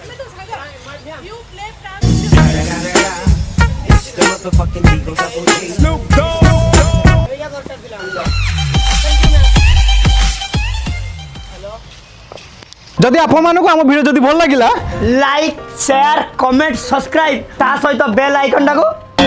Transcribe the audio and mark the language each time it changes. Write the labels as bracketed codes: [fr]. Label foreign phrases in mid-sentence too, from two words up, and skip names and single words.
[en] It's the motherfucking Eagle Double G. Snoop Dogg. [or] ଯଦି ଆପଣଙ୍କ ଆମ ଭିଡିଓ ଯଦି ଭଲ ଲାଗିଲା [en] like share comment subscribe [or] ଟା ସହିତ [en] bell icon टाको